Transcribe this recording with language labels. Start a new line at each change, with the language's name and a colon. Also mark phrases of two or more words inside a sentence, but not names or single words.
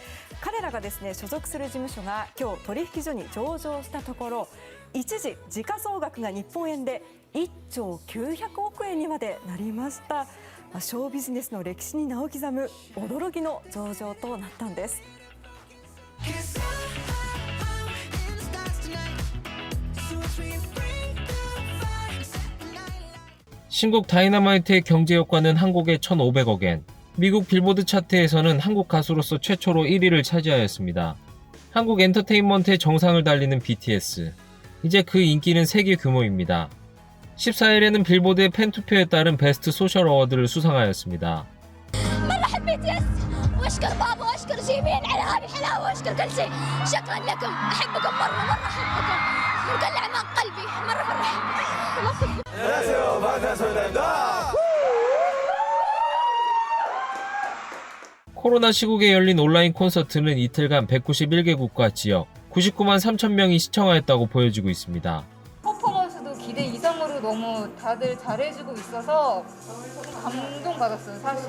Japanese: 彼らがですね所属する事務所が今日取引所に上場したところ、一時時価総額が日本円で1兆900億円にまでなりました。ショービジネスの歴史に名を刻む驚きの上場となったんです。
Korean: 신곡 다이너마이트의 경제 효과는 한국의 1,500억엔, 미국 빌보드 차트에서는 한국 가수로서 최초로 1위를 차지하였습니다. 한국 엔터테인먼트의 정상을 달리는 BTS. 이제 그 인기는 세계 규모입니다. 14일에는 빌보드의 팬투표에 따른 베스트 소셜 어워드를 수상하였습니다.
Arabic: واشكر بابا واشكر جيمين على هذه الحلاوه واشكر كل شيء. شكرا لكم، احبكم مره احبكم من كل اعماق قلبي، مره احبكم.
Korean: 안녕하세요, 반갑습니다. 코로나 시국에 열린 온라인 콘서트는 이틀간 191개국과 지역 99만 3천 명이 시청하였다고 보여지고 있습니다. 퍼포먼스도 기대 이상으로 너무 다들 잘해주고 있어서 감동받았어요, 사실.